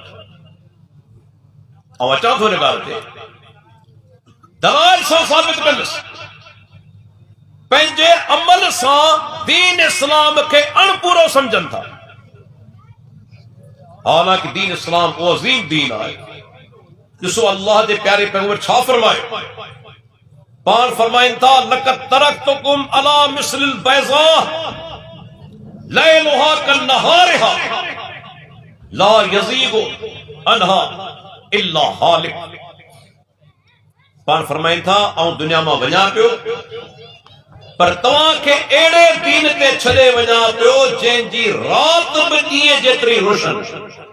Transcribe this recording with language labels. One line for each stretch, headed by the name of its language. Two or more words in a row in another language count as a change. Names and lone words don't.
Sindhi: ऐं अचां थो हिन ॻाल्हि ते दलाइल सां साबित कंदुसि, पंहिंजे अमल सां दीन इस्लाम खे अणपूरो समझनि था। हालांकि दीन इस्लाम वो अज़ीम दीन आहे। ॾिसो अल्लाह जे प्यारे पैगंबर छा फरमायो, पाण फरमाइनि था
Arabic: لقد تركتكم على مثل البيضاء ليلها كنهارها لا يزيغ عنها إلا هالك.
Sindhi: पाण फरमाइनि था ऐं दुनिया मां वञा पियो, पर तव्हांखे अहिड़े दीन ते छॾे वञा पियो जंहिंजी राति बि ॾींहं जेतिरी रोशन।